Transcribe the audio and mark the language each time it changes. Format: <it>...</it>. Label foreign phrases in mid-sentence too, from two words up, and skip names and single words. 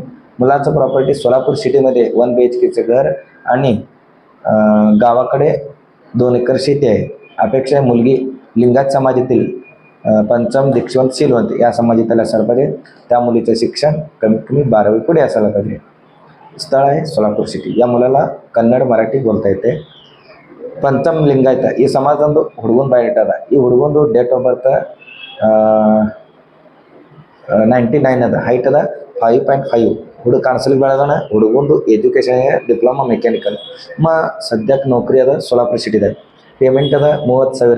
<mr>मुलाचं प्रॉपर्टी सोलापूर सिटीमध्ये 1 BHKचं घर आणि गावाकडे 2 एकर शेती आहे. अपेक्षा आहे मुलगी लिंगायत समाजातील पंचम, दीक्षवंत, शीलवंत या समाजातील असायला पाहिजे. त्या मुलीचं शिक्षण कमीत कमी 12वी पुढे असायला पाहिजे. स्थळ आहे सोलापूर सिटी. या मुलाला कन्नड मराठी बोलता येते.</mr> <kn>पंचम ಲಿಂಗಾಯತ ಈ ಸಮಾಜದೊಂದು ಹುಡುಗನ ಬಾಯೋಡೇಟಾ ಅದ. ಈ ಹುಡುಗಂದು</kn> <en>date of birth</en> <kn>99 ಅದ. ಹೈಟ್ ಅದ 5.5. ಹುಡುಗ ಕಾಣಿಸ್ಲಿಕ್ಕೆ ಬೆಳಗಣ. ಹುಡುಗಂದು ಎಜುಕೇಷನ್</kn> <en>diploma mechanical.</en> <kn>ಸದ್ಯಕ್ಕೆ ನೌಕರಿ ಅದ ಸೋಲಾಪುರ ಸಿಟಿದಾಗ. ಪೇಮೆಂಟ್ ಅದ 30,000.</kn>